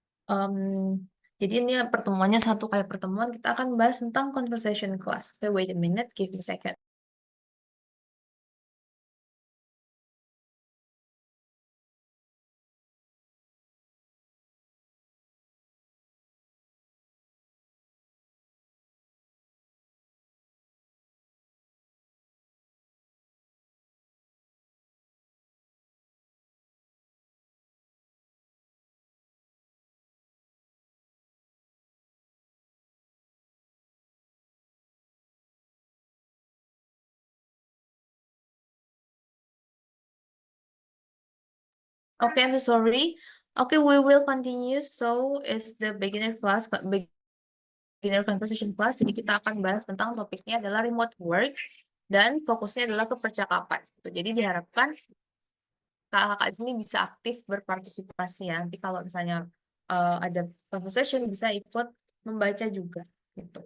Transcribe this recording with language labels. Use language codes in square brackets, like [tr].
[id] Um, jadi ini pertemuannya satu kali pertemuan, kita akan bahas tentang conversation class. [en] Oke, wait a minute, give me a second. Okay, I'm so sorry. Okay, we will continue. So it's the beginner class, beginner conversation class. [id] Jadi kita akan bahas tentang topiknya adalah remote work dan fokusnya adalah ke percakapan. Jadi diharapkan kakak-kakak di sini bisa aktif berpartisipasi ya. Nanti kalau misalnya ada conversation bisa ikut membaca juga gitu.